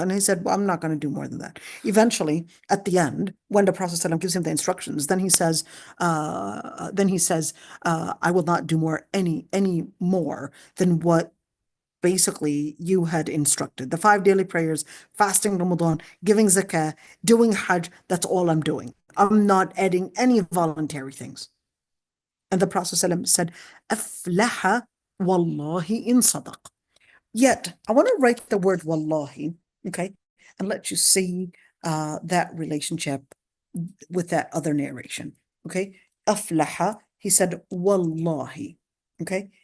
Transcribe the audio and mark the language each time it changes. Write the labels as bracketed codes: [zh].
[en] And he said, well, I'm not going to do more than that. Eventually, at the end, when the Prophet ﷺ gives him the instructions, then he says, I will not do any more than what basically you had instructed. The 5 daily prayers, fasting Ramadan, giving zakah, doing hajj, that's all I'm doing. I'm not adding any voluntary things. And the Prophet ﷺ said, [ar] أفلح والله إن صدق. [en] Yet, I want to write the word wallahi, okay, and let you see that relationship with that other narration, okay? Aflaha, he said wallahi, okay?